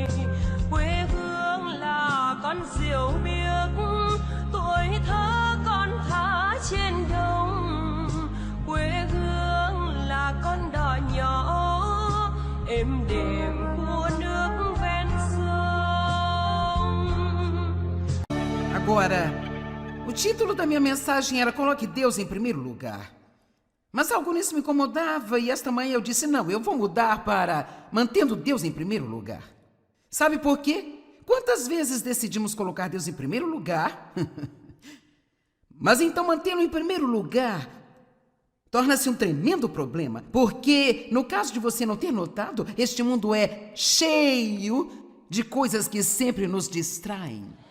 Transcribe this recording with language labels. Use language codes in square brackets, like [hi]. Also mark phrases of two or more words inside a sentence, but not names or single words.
[vi] Quê hương là con diều biếc, tuổi thơ con thả trên đồng. Quê hương là con đò nhỏ êm đềm của nước ven sông. [pt] Agora, o título da minha mensagem era Coloque Deus em primeiro lugar. Mas algo nisso me incomodava e esta manhã eu disse, não, eu vou mudar para Mantendo Deus em primeiro lugar. Sabe por quê? Quantas vezes decidimos colocar Deus em primeiro lugar, mas então mantê-lo em primeiro lugar torna-se um tremendo problema, porque, no caso de você não ter notado, este mundo é cheio de coisas que sempre nos distraem.